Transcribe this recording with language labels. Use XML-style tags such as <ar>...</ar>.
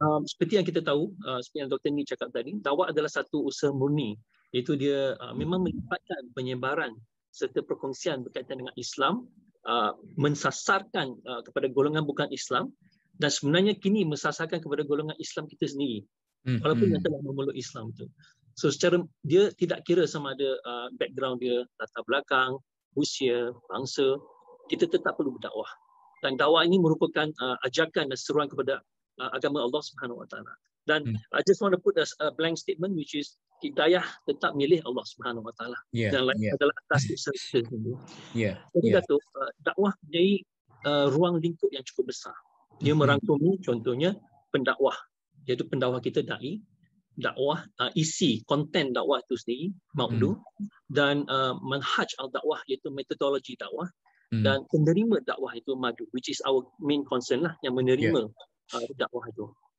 <ms>Seperti yang kita tahu, seperti yang Dr. Ni cakap tadi, dakwah adalah satu usaha murni, iaitu dia memang melibatkan penyebaran serta perkongsian berkaitan dengan Islam, mensasarkan kepada golongan bukan Islam, dan sebenarnya kini mensasarkan kepada golongan Islam kita sendiri, walaupun yang telah memeluk Islam itu. So secara dia tidak kira sama ada background dia, latar belakang, usia, bangsa, kita tetap perlu berdakwah. Dan dakwah ini merupakan ajakan dan seruan kepada agama Allah Subhanahu Wa Taala.</ms> <en>Dan I just want to put a blank statement, which is</en> <ms>hidayah tetap milik Allah Subhanahu Wa Taala. Dan lain adalah atas usaha kita sendiri. Jadi Datuk, dakwah menjadi ruang lingkup yang cukup besar. Dia merangkumi contohnya pendakwah, iaitu pendakwah kita dai, dakwah, isi konten dakwah itu sendiri, maudu, dan manhaj al-dakwah iaitu metodologi dakwah, dan penerima dakwah itu madu,</ms> <en>which is our main concern</en> <ms>lah, yang menerima dakwah itu.</ms>